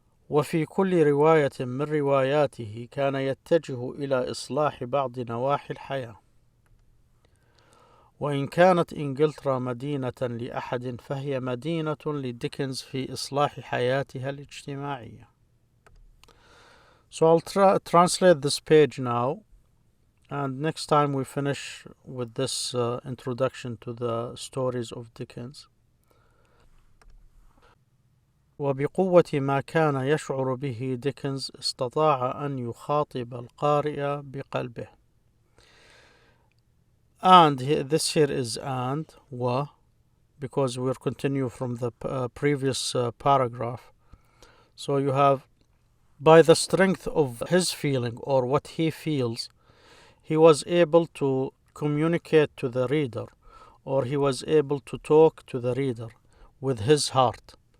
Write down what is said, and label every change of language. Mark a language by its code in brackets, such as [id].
[ar] وفي كل رواية من رواياته كان يتجه إلى إصلاح بعض نواحي الحياة وإن كانت إنجلترا مدينة لأحد فهي مدينة لديكنز في إصلاح حياتها الاجتماعية. [en] So I'll translate this page now, and next time we finish with this introduction to the stories of Dickens. [ar] وبقوة ما كان يشعر به ديكنز استطاع أن يخاطب القارئ بقلبه. [en] And this here is and wa, because we'll continue from the previous paragraph. So you have, by the strength of his feeling or what he feels, he was able to communicate to the reader, or he was able to talk to the reader with his heart.